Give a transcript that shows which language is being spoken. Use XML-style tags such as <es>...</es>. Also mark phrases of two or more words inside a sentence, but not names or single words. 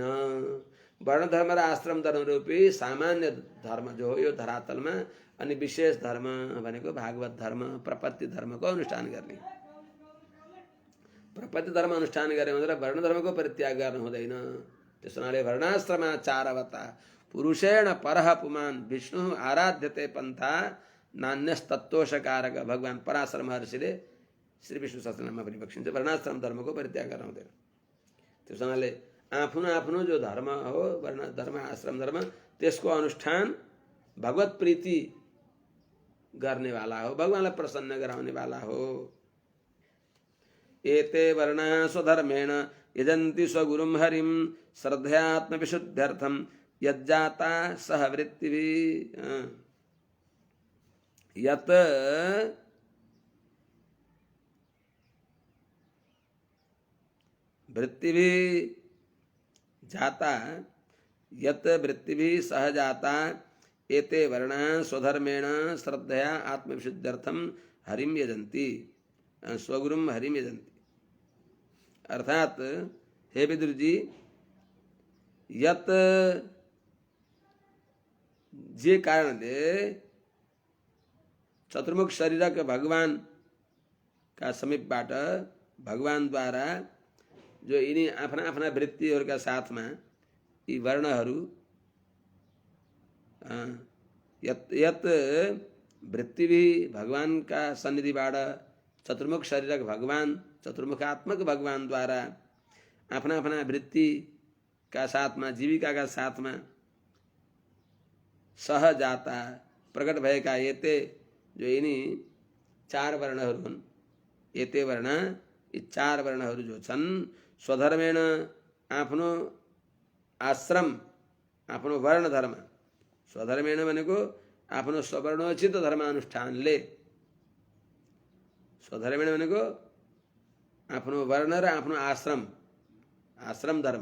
<ne>वर्ण धर्म र आश्रम धर्म रूपी सामान्य धर्म जो हो यो धरातलमा, अनि विशेष धर्म भनेको भागवत धर्म प्रपत्ति धर्मको अनुष्ठान गर्ने। प्रपत्ति धर्म अनुष्ठान गरे भनेर वर्ण धर्मको परित्याग गर्न हुँदैन। त्यस हुनाले</ne> <sa>वर्णाश्रमाचारवता पुरुषेण परः पुमान् विष्णु आराध्यते पन्था नान्यस्तत्तोषकारक।</sa> <ne>भगवान पराशर महर्षिले श्री विष्णु सहस्रनाममा पनि बक्सिन्छ वर्णाश्रम धर्मको परित्याग गर्न हुँदैन। त्यसो हुनाले आफ्नो आफ्नो जो धर्म हो, वर्ण धर्म, आश्रम धर्म, त्यसको अनुष्ठान भगवत प्रीति गर्नेवाला हो, भगवानलाई प्रसन्न गराउनेवाला हो।</ne> <sa>एते वर्णा स्वधर्मेण यजन्ति स्वगुरुं हरिं श्रद्धयात्मविशुद्ध्यर्थं यज्जाता सह वृत्तिभिः। यत् वृत्तिभिः जाता, यत् वृत्तिभिः सह जाता, एते वर्णा स्वधर्मेण श्रद्धया आत्मविशुद्ध्यर्थं हरिं यजन्ति, स्वगुरुं हरिं यजन्ति।</sa> <ne>अर्थात हे विदुर जी, यत जे कारणले चतुर्मुख शरीरक भगवान का समीपबाट भगवानद्वारा जो यिनी आफ्ना आफ्ना वृत्तिहरूका साथमा यी वर्णहरू</ne> <sa>यत वृत्तिभिः</sa> <ne>भगवानका सन्निधिबाट चतुर्मुख शरीरक भगवान, चतुर्मुखात्मक भगवानद्वारा आफ्ना आफ्ना वृत्तिका साथमा, जीविकाका साथमा</ne> <sa>सह जाता</sa> <ne>प्रकट भएका एते जो यिनी चार वर्णहरू हुन्,</ne> <sa>एते वर्ण,</sa> <ne>यी चार वर्णहरू जो छन्, स्वधर्मेण आफ्नो आश्रम, आफ्नो वर्ण धर्म, स्वधर्मेण भनेको आफ्नो स्ववर्णोचित धर्मानुष्ठानले, स्वधर्मेण भनेको आफ्नो वर्ण र आफ्नो आश्रम, आश्रम धर्म।</ne>